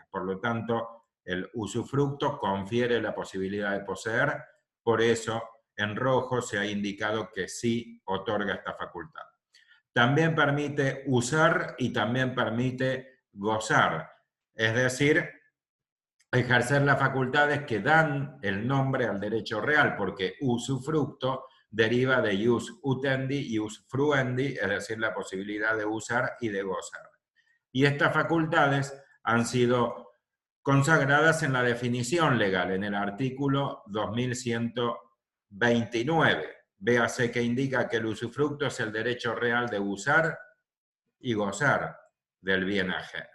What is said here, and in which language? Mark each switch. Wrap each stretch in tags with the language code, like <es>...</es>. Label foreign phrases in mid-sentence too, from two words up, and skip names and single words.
<es>Por lo tanto, el usufructo confiere la posibilidad de poseer, por eso en rojo se ha indicado que sí otorga esta facultad. También permite usar y también permite gozar, es decir, ejercer las facultades que dan el nombre al derecho real, porque usufructo deriva de</es> <la>ius utendi, ius fruendi,</la> <es>es decir, la posibilidad de usar y de gozar. Y estas facultades han sido consagradas en la definición legal, en el artículo 2129. Véase que indica que el usufructo es el derecho real de usar y gozar del bien ajeno.</es>